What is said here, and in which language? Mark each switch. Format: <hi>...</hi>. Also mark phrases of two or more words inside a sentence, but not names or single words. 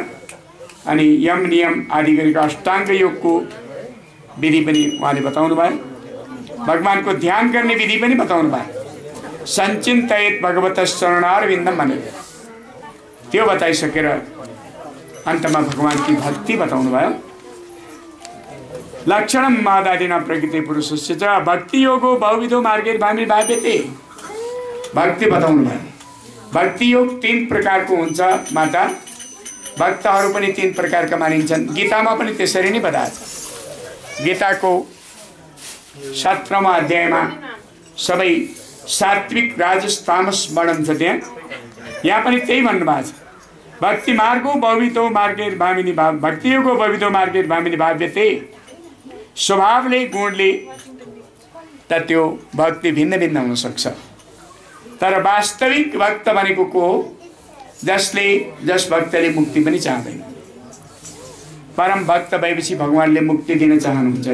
<ne>अनि यम नियम आदि गरेको अष्टाङ्ग योगको विधि पनि उहाँले बताउनु भयो। भगवानको ध्यान गर्ने विधि पनि बताउनु भयो।</ne> <sa>सञ्चिन्तयेत् भगवतः चरणारविन्दम</sa> <ne>भनेर त्यो बताइसकेर अन्तमा भगवानकी भक्ति बताउनु भयो।</ne> <sa>लक्षणम मादादिना प्रकृति पुरुषस्य च भक्ति योगो बहुविधो मार्गैर्भाविर्भाव्यते।</sa> <ne>भक्ति बताउनु भयो। भक्ति योग 3 प्रकारको हुन्छ माता। भक्तहरू पनि 3 प्रकारका मानिन्छन्। गीतामा पनि त्यसरी नै बताएको छ। गीताको 17वाँ अध्यायमा सबै सात्विक राजस तामस वर्णन छ। यहाँ पनि त्यही भन्नुभएको छ।</ne> <sa>भक्ति मार्गो बहुविधो मार्गैर्भाविनी भक्ति योगो बहुविधो मार्गैर्भाविनी भाव्यते।</sa> <ne>स्वभावले गुणले त त्यो भक्ति भिन्न भिन्न हुन सक्छ, तर वास्तविक भक्त भनेको को हो? जस भक्तले मुक्ति पनि चाहदैन। परम भक्त भएपछि भगवानले मुक्ति दिन चाहनुहुन्छ।</ne>